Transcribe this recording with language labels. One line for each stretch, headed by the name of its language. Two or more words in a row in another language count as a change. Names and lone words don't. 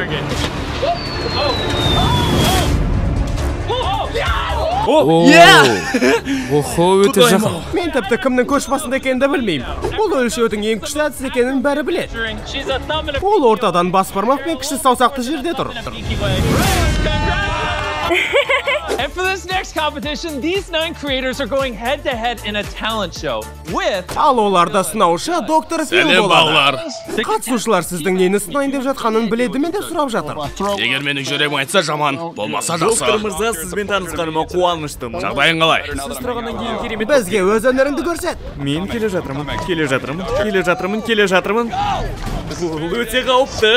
Kazakh: Охо, өте жақын. Мен тіпті кімнің көш басында екенді білмеймін. Бұл өлшеудің ең күшті әдісі екенін бәрі біледі. Ол ортадан бас бармақ пен кіші саусақты жерде тұр.
English: And for this next competition, these 9 creators are going head-to-head in a talent show with...
Kazakh: Ал оларда сынаушы доктор Фил болады. Қатысушылар сіздің нені сынайын деп жатқанын біледі ме деп сұрап жатыр. Егер менің жүрегім айтса жаман, болмаса жақсы. Доктор мырза, сізбен танысқаныма қуаныштым. Жағдайың қалай? Сіз тұрғаннан кейін керемет. Бізге өз өнеріңді көрсет. Мен келе жатырмын. Бұл өте қауіпті.